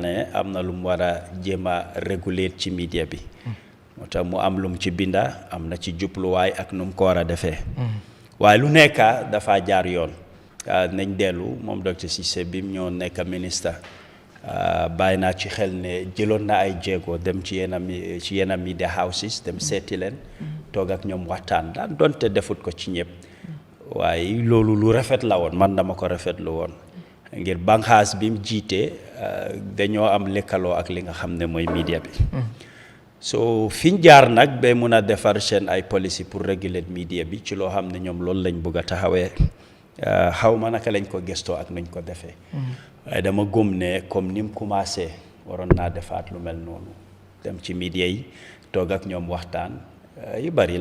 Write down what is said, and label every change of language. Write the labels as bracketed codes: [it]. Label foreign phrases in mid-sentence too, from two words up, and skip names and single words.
[wo] ne am na lu mu war a jéem a réguler ci media bi moo tax mu am lu mu ci binda am na ci jubluwaay ak nu mu ko war a defee waaye lu nekk dafa jaar yoon nañ dellu moom docteur Ceesay bi mu ñoo nekk ministre bàyyi naa ci xel ne jëloon na ay jéego dem ci yenn [en] media houses [wo] dem seeti leen toog ak ñoom waxtaan daan donte defut ko ci ñëpp waaye loolu lu rafet la woon man dama ko rafetlu woon ngir banxaas bi mu jiite dañoo am lëkkaloo ak li nga xam ne mooy media bi so fiñ jaar nag ba mun a defar seen ay policy [fr] pour réguler [wo] media bi ci loo xam ne ñoom loolu lañ bëgg a taxawee xaw ma naka lañ ko gëstoo ak nuñ ko defee waaye dama gëm ne comme ni mu commencé waroon naa defaat lu mel noonu dem ci media yi toog ak ñoom waxtaan yu bari